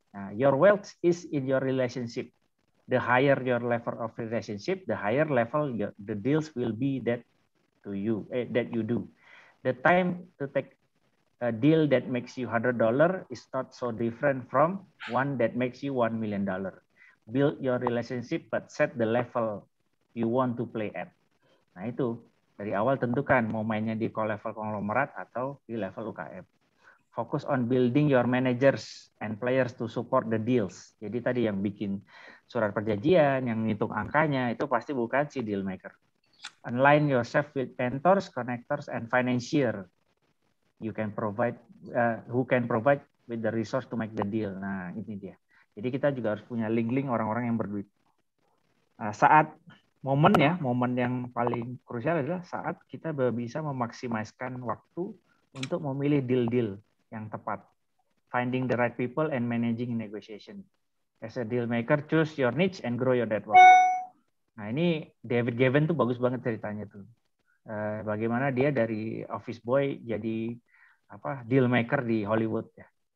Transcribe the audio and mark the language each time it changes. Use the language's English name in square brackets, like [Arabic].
[English] Nah, your wealth is in your relationship. The higher your level of relationship, the higher level the deals will be that you do. The time to take a deal that makes you $100 is not so different from one that makes you $1 million. Build your relationship, but set the level you want to play at. [Indonesian] Nah itu, dari awal tentukan mau mainnya di level konglomerat atau di level UKM. [English] Focus on building your managers and players to support the deals. [Indonesian] Jadi tadi yang bikin surat perjanjian, yang ngitung angkanya, itu pasti bukan si deal maker. [English] Align yourself with mentors, connectors, and financier. You can provide, who can provide with the resource to make the deal. [Indonesian] Nah, ini dia. Jadi kita juga harus punya link-link orang-orang yang berduit. Nah, saat momen yang paling krusial adalah saat kita bisa memaksimalkan waktu untuk memilih deal-deal yang tepat. [English] Finding the right people and managing negotiation. As a deal maker, choose your niche and grow your network. [Indonesian] Nah, ini David Gavin tuh bagus banget ceritanya tuh. Bagaimana dia dari office boy jadi deal maker di Hollywood ya.